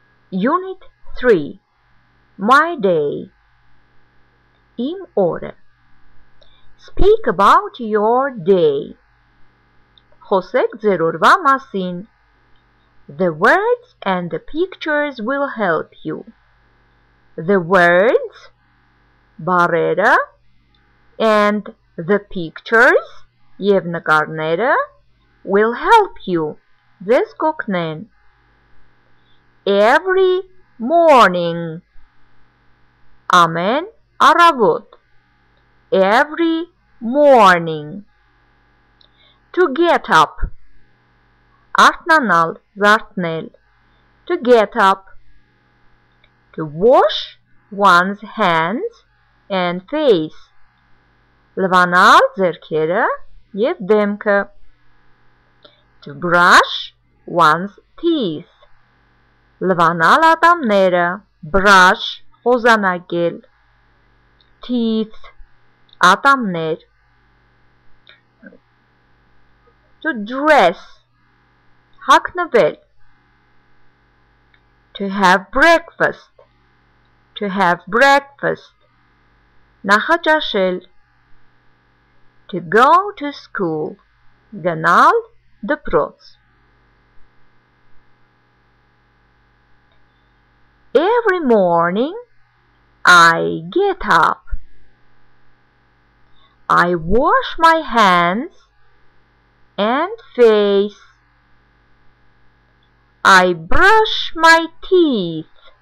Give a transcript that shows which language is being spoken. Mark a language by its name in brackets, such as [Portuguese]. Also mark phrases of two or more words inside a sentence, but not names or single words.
[English] Unit 3 My day [Armenian] Իմ օրը [English] Speak about your day [Armenian] Խոսեք ձեր օրվա մասին [English] The words and the pictures will help you The words բառերը and the pictures [Armenian] և նկարները [English] will help you [Armenian] ձեզ կօգնեն [English] Every morning [Armenian] Ամեն առավոտ [English] Every morning To get up [Armenian] Արթնանալ, զարթնել [English] To get up To wash one's hands and face [Armenian] Լվանալ ձեռքերը և դեմքը [English] To brush one's teeth [Armenian] Լվանալ ատամները, [English] brush, խոզանակել, teeth, ատամներ, to dress, հագնվել, to have breakfast, նախաճաշել, to go to school, [Armenian] գնալ դպրոց. [English] Every morning I get up. I wash my hands and face. I brush my teeth.